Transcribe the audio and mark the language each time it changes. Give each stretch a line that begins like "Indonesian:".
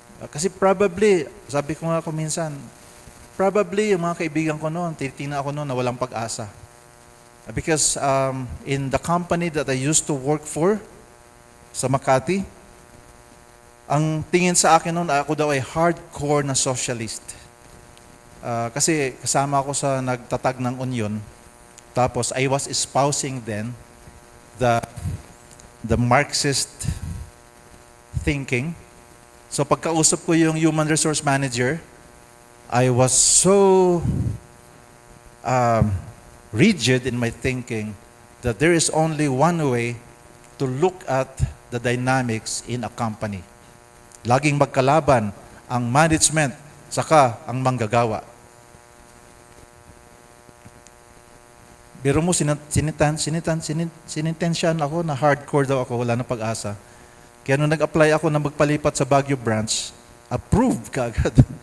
Filipino: Kasi probably, sabi ko nga minsan, probably yung mga kaibigan ko noon, tinitingnan ako noon na walang pag-asa.
English: Because in the company that I used to work for,
Filipino: sa Makati, ang tingin sa akin noon, ako daw ay hardcore na socialist. Kasi kasama ako sa nagtatag ng Union.
English: Tapos I was espousing then the Marxist thinking. So
Filipino: pagkausap ko yung
English: human resource manager, I was so rigid in my thinking that there is only one way to look at the dynamics in a company.
Filipino: Laging magkalaban ang management saka ang manggagawa. Pero mo sinintensyan ako na hardcore daw ako, wala na pag-asa. Kaya nung nag-apply ako na magpalipat sa Baguio branch, approved kaagad.